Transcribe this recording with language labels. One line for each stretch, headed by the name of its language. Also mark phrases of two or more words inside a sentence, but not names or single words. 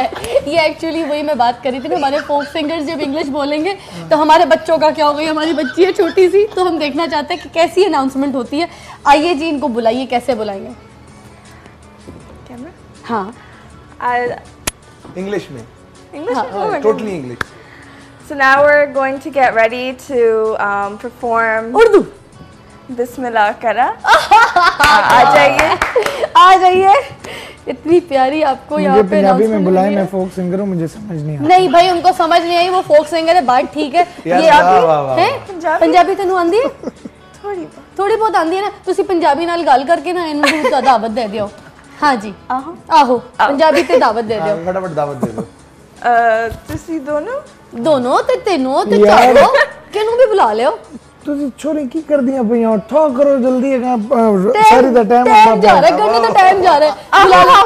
Urdu: یہ ایکچوئلی وہی میں بات کر رہی تھی نا، ہمارے
English: folk singers
Urdu: جب انگلش بولیں گے تو ہمارے بچوں کا کیا ہوگا? ہماری بچی ہے چھوٹی سی، تو ہم دیکھنا چاہتے ہیں کہ کیسی اناؤنسمنٹ ہوتی ہے. آئیے جی، ان کو بلائیے، کیسے بلائیں گے? ہاں, انگلش میں,
English: totally English. So now we're going to get ready to perform उर्दू।
Urdu: بسم اللہ کرا۔ آ جائیے. اتنی پیاری آپ کو یہاں پہ پنجابی میں بلائے، میں
English: folk singer
Urdu: ہوں، مجھے سمجھ نہیں آتا. نہیں بھائی، ان کو سمجھ نہیں آئی، وہ
English: folk singer
Urdu: ہے، بات ٹھیک ہے.
Punjabi: ਇਹ ਆਪ ਪੰਜਾਬੀ ਤੈਨੂੰ ਆਂਦੀ ਹੈ? ਥੋੜ੍ਹੀ ਬਹੁਤ ਆਂਦੀ ਹੈ ਨਾ, ਤੁਸੀਂ ਪੰਜਾਬੀ ਨਾਲ ਗੱਲ ਕਰਕੇ ਨਾ ਇਹਨੂੰ ਦਾਵਤ ਦੇ ਦਿਓ। ਹਾਂ ਜੀ, ਆਹੋ ਪੰਜਾਬੀ ਤੇ ਦਾਵਤ ਦੇ ਦਿਓ,
Urdu: پھٹاپھٹ دعوت دے دو.
Punjabi: ਤੁਸੀਂ ਦੋਨੋਂ ਤੇ ਤੈਨੂੰ ਤੇ ਚਾਰੋ ਕਿਨੂੰ ਭੀ ਬੁਲਾ ਲਿਓ। ਤੁਸੀਂ ਛੋਰੀ ਕੀ ਕਰਦੀਆਂ ਪਈਆਂ? ਉਠੋ ਕਰੋ ਜਲਦੀ, ਸਾਰੀ ਦਾ ਟਾਈਮ
Urdu: جا رہا ہے، گنے کا ٹائم جا رہا ہے. بلا لو,